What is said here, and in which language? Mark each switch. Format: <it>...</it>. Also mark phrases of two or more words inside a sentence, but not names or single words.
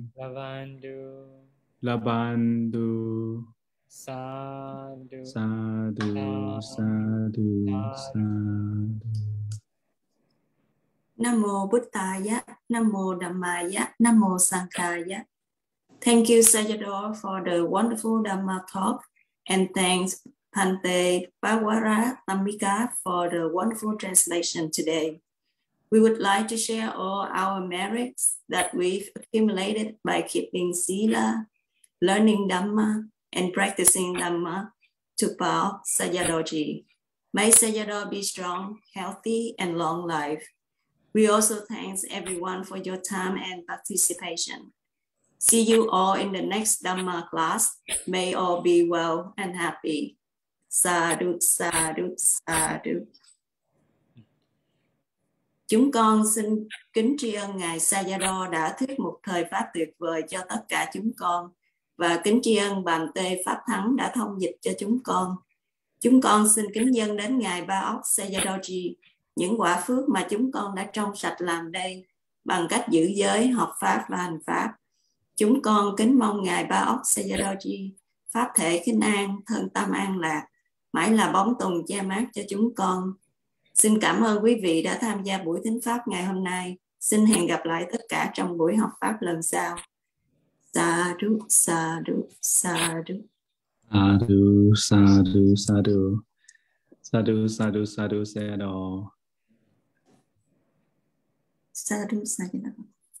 <pi>Lavandu. Labandu. Sadhu. Sadhu. Sadhu. Sadhu. Namo Buddhaya, Namo Dhammaya, Namo Sanghaya.</pi> <en>Thank you, Sayadaw, for the wonderful Dhamma talk, and thanks Bhante Pavaradhammika for the wonderful translation today. We would like to share all our merits that we've accumulated by keeping Sila, learning Dhamma, and practicing Dhamma to Paul Sayadaw. May Sayadaw be strong, healthy, and long life. We also thank everyone for your time and participation. See you all in the next Dhamma class. May all be well and happy.</en> <pi>Sadhu, sadhu, sadhu.</pi> <vi>Chúng con xin kính tri ân Ngài Sayadaw đã thuyết một thời Pháp tuyệt vời cho tất cả chúng con, và kính tri ân Bhante Pháp Thắng đã thông dịch cho chúng con. Chúng con xin kính dâng đến Ngài Ba Auk Sayadaw những quả phước mà chúng con đã trong sạch làm đây bằng cách giữ giới, học Pháp và hành Pháp. Chúng con kính mong Ngài Ba Auk Sayadaw Pháp thể khinh an, thân tâm an lạc, mãi là bóng tùng che mát cho chúng con. Xin cảm ơn quý vị đã tham gia buổi thính Pháp ngày hôm nay. Xin hẹn gặp lại tất cả trong buổi học Pháp lần sau.</vi> <pi>Sadhu, sadhu, sadhu. Sadhu, sadhu, sadhu. Sadhu, sadhu, sadhu, Sayadaw. Sadhu, sadhu.</pi>